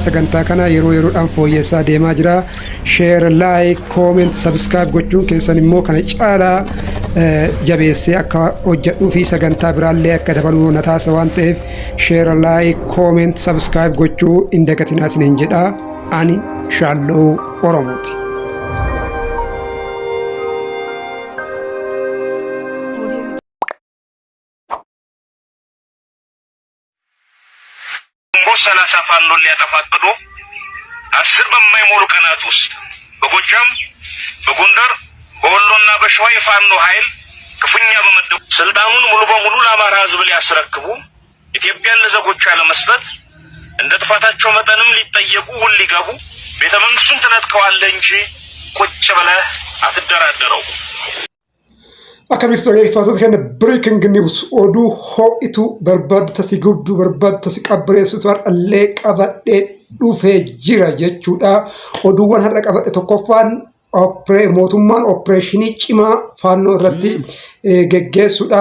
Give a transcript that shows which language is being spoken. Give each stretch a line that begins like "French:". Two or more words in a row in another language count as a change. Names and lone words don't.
Oromo: Sagantaa kana yeroo yeroodhaan fooyyessaa deemaa jira.
English: Share, like, comment, subscribe
Oromo: gochuun keessan immoo kana caalaa jabeessee akka hojjedhuu fi sagantaa biraallee akka dabaluu na taasisa waan ta'eef
English: share, like, comment, subscribe
Oromo: gochuu hin dagatinaa isiniin jedha. Ani shaalloo Oromooti.
Amharic: ሰላሳ ፋኖ ሊያጠፋቅዶ 10 በማይሞሉ ቀናት ውስጥ በጎጃም በጎንደር በወሎና በሸዋ የፋኖ ኃይል ክፉኛ በመደቡ ስልጣኑን ሙሉ በሙሉ ለአማራ ሕዝብ ሊያስረክቡ ኢትዮጵያን ለዘጎቿ ለመስጠት እንደ ጥፋታቸው መጠንም ሊጠየቁ ውል ሊገቡ ቤተ መንግስቱን ተነጥቀዋለህ እንጂ ቁጭ ብለህ አትደራደረው።
Oromo: Akkamitti dhaggeeffattoota keenya
English: breaking news
Oromo: oduu ho'itu barbaadu tasii gudduu barbaadu tasii qabbaneessitu har'allee qabadhee dhufee jira jechuudha. Oduuwwan har'a qabadhe tokkoffaan mootummaan opereeshinii cimaa faannoo irratti geggeessuudha.